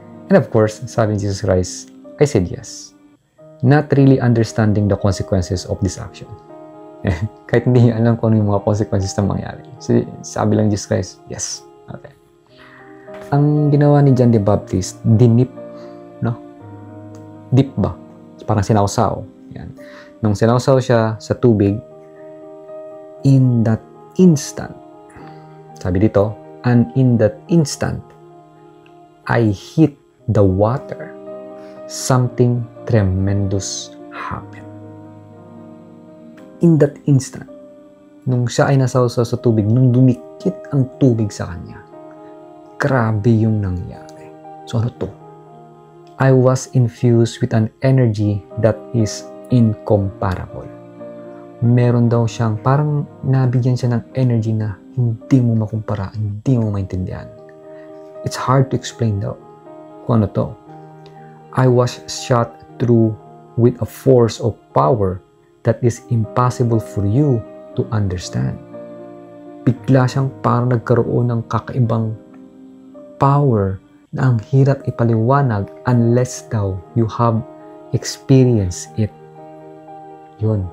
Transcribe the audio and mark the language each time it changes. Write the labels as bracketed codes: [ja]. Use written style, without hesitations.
[en] And of course, [tl] sabi ni [en] Jesus Christ, I said yes. Not really understanding the consequences of this action. [tl] Kahit hindi niya alam kung ano yung mga consequences na mangyari. Sabi lang Jesus Christ, yes. Okay. Ang ginawa ni John the Baptist, dinip, no? Dip ba? Parang sinawsaw. Yan. Nung sinawsaw siya sa tubig, [en] in that instant, [tl] sabi dito, [en] and in that instant, I hit the water. Something tremendous happened. In that instant, [tl] nung siya ay nasawsaw sa tubig, nung dumikit ang tubig sa kanya, grabe yung nangyari. So ano to? [en] I was infused with an energy that is incomparable. [tl] Meron daw siyang, parang nabigyan siya ng energy na hindi mo makumpara, hindi mo maintindihan. [en] It's hard to explain [tl] daw kung ano to. [en] I was shot through with a force of power that is impossible for you to understand. [tl] Bigla siyang parang nagkaroon ng kakaibang power na ang hirap ipaliwanag unless daw [en] you have experienced it. [tl] Yun.